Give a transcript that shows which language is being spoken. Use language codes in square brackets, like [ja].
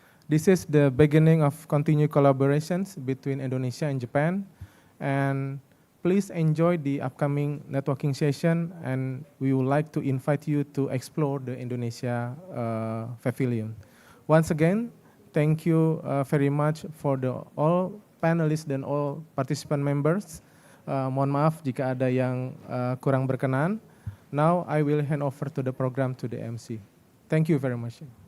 [en] This is the beginning of continued collaborations between Indonesia and Japan, and please enjoy the upcoming networking session, and we would like to invite you to explore the Indonesia Pavilion. Once again, thank you very much for all panelists and all participant members. [id] Mohon maaf jika ada yang kurang berkenan. [en] Now I will hand over to the program to the MC. Thank you very much.